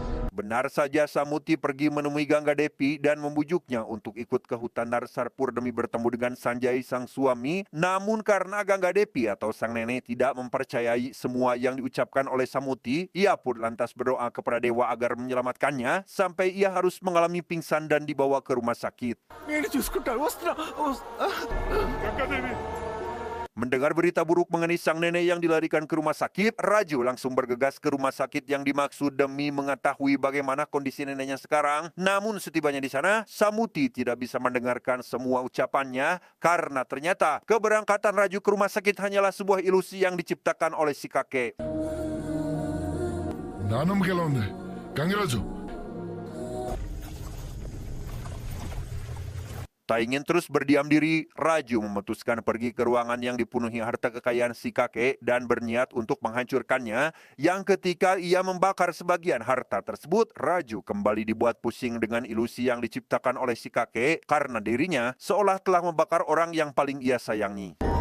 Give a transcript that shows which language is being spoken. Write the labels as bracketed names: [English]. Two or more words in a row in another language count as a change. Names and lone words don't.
[Indonesian] Benar saja Samuti pergi menemui Gangga Depi dan membujuknya untuk ikut ke hutan Narsarpur demi bertemu dengan Sanjay sang suami. Namun karena Gangga Depi atau sang nenek tidak mempercayai semua yang diucapkan oleh Samuti, ia pun lantas berdoa kepada dewa agar menyelamatkannya sampai ia harus mengalami pingsan dan dibawa ke rumah sakit. [Telugu] నేను చూసుకుంటాను వస్తున్నా [Indonesian] Mendengar berita buruk mengenai sang nenek yang dilarikan ke rumah sakit, Raju langsung bergegas ke rumah sakit yang dimaksud demi mengetahui bagaimana kondisi neneknya sekarang. Namun setibanya di sana, Samuti tidak bisa mendengarkan semua ucapannya karena ternyata keberangkatan Raju ke rumah sakit hanyalah sebuah ilusi yang diciptakan oleh si kakek. [Telugu] నానమ్మకి ఎలా ఉంది గంగరాజు [Indonesian] Tak ingin terus berdiam diri, Raju memutuskan pergi ke ruangan yang dipenuhi harta kekayaan si kakek dan berniat untuk menghancurkannya. Yang ketika ia membakar sebagian harta tersebut, Raju kembali dibuat pusing dengan ilusi yang diciptakan oleh si kakek karena dirinya seolah telah membakar orang yang paling ia sayangi.